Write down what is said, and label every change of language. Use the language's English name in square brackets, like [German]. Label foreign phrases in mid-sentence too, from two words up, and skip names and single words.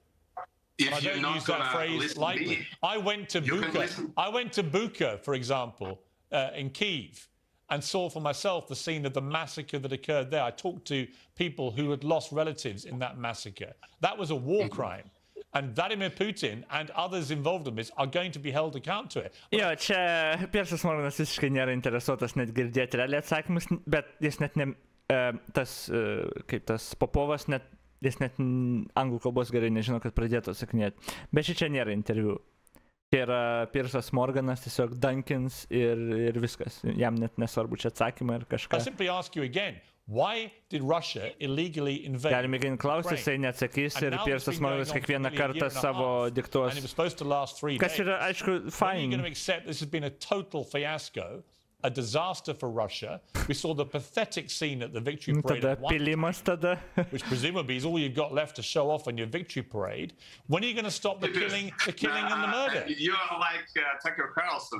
[English] And I don't use that phrase lightly. I went to Bucha, for example, in Kyiv, and saw for myself the scene of the massacre that occurred there. I talked to people who had lost relatives in that massacre. That was a war crime. And Vladimir Putin and others involved in this are going to be held account to it. [Lithuanian] Jo, čia Piersas Morganas visiškai nėra interesuotas net girdėti realiai atsakymus, bet jis net ne, tas Popovas, jis net anglų kalbos gerai nežino, kad pradėtų atsakinėti. Bet čia nėra interviu. Čia yra Piersas Morganas, tiesiog Dunkins ir viskas. Jam net nesvarbu čia atsakymai ir kažką. [English] I simply ask you again, Why did Russia illegally invade [Lithuanian] Galime mėginti klausti, jisai neatsakys ir Piersas Morganas kiekvieną kartą savo diktuos. [English] And it was supposed to last 3 days. [Lithuanian] Kas yra, aišku, fine. [English] When are you going to accept this has been a total fiasco, a disaster for Russia? We saw the pathetic scene at the victory parade at one, which presumably is all you've got left to show off on your victory parade. When are you going to stop the killing and the murder? You're like Tucker Carlson.